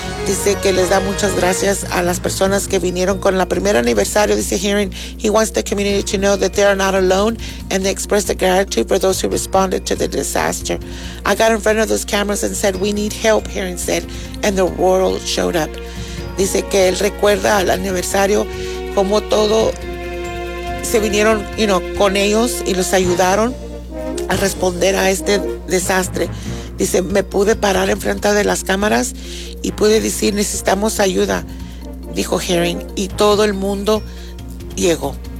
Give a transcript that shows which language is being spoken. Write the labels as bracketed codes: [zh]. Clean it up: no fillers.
[es] Dice que les da muchas gracias a las personas que vinieron con el primer aniversario. [en] Dice, hearing, he wants the community to know that they are not alone and they express the gratitude for those who responded to the disaster. I got in front of those cameras and said, we need help, hearing said, and the world showed up. [es] Dice que él recuerda al aniversario como todo se vinieron, con ellos y los ayudaron a responder a este desastre. Dice, me pude parar enfrente de las cámaras y pude decir, necesitamos ayuda, dijo Herring, y todo el mundo llegó.